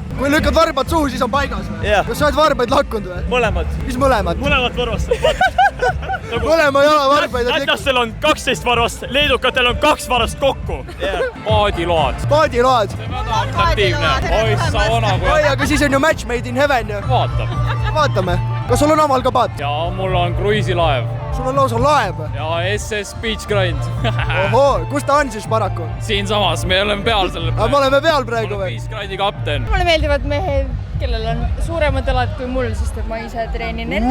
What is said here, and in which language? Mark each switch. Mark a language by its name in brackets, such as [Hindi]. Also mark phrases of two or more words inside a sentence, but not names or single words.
[Estonian] Kui lükkad varbad suhu, siis on paigas või? Jah. Kas sa oled varbaid lakkunud või? Mõlemad. Mis mõlemad? Mõlemad varvast. Mõlema jala varbaid on Lätlastel on 12 varvast, leedukatel on 2 varast kokku. Paadiload. paadiload. Atraktiivne. Oi, sauna kui. oi, aga siis on ju [English] match made in heaven [Estonian] ju. Vaatab. Vaatame. Kas sul on omal ka paat? Ja mul on kruiisilaev. Sul on lausa laev. Ja SS Beach Grind. Ohoo, kus ta on siis paraku? Siinsamas, me oleme peal sellel Aga me oleme peal praegu või? Beach Grindi kapten. mulle meeldivad mehed, kellel on suuremad jalad kui mul, sest et ma ise treenin